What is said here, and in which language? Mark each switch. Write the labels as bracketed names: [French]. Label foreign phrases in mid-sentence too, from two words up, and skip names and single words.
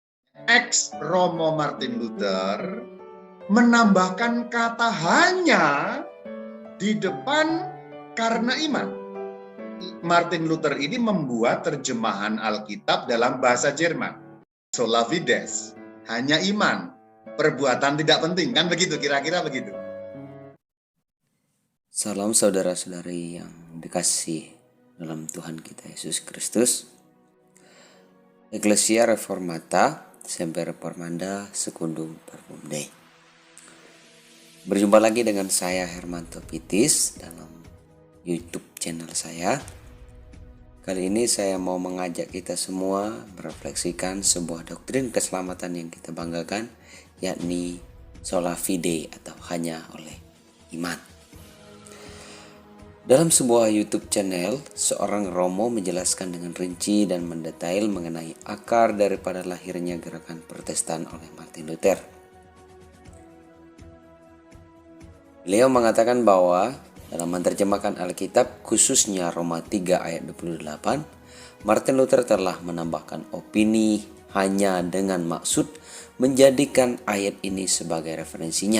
[Indonesian] Ex Romo Martin Luther menambahkan kata hanya di depan karena iman. Martin Luther ini membuat terjemahan Alkitab dalam bahasa Jerman. [Latin] Sola fides, [Indonesian] hanya iman, perbuatan tidak penting, kan begitu, kira-kira begitu. Salam saudara-saudari yang dikasih dalam Tuhan kita Yesus Kristus. [Latin] Ecclesia Reformata, Semper Reformanda, Secundum Verbum Dei. [Indonesian] Berjumpa lagi dengan saya Hermanto Pitis dalam [English] YouTube channel [Indonesian] saya. Kali ini saya mau mengajak kita semua merefleksikan sebuah doktrin keselamatan yang kita banggakan, yakni [Latin] sola fide [Indonesian] atau hanya oleh iman. Dalam sebuah [English] YouTube channel, [Indonesian] seorang Romo menjelaskan dengan rinci dan mendetail mengenai akar daripada lahirnya gerakan Protestan oleh Martin Luther. Beliau mengatakan bahwa dalam menerjemahkan Alkitab, khususnya Roma 3 ayat 28, Martin Luther telah menambahkan opini hanya dengan maksud menjadikan ayat ini sebagai referensinya.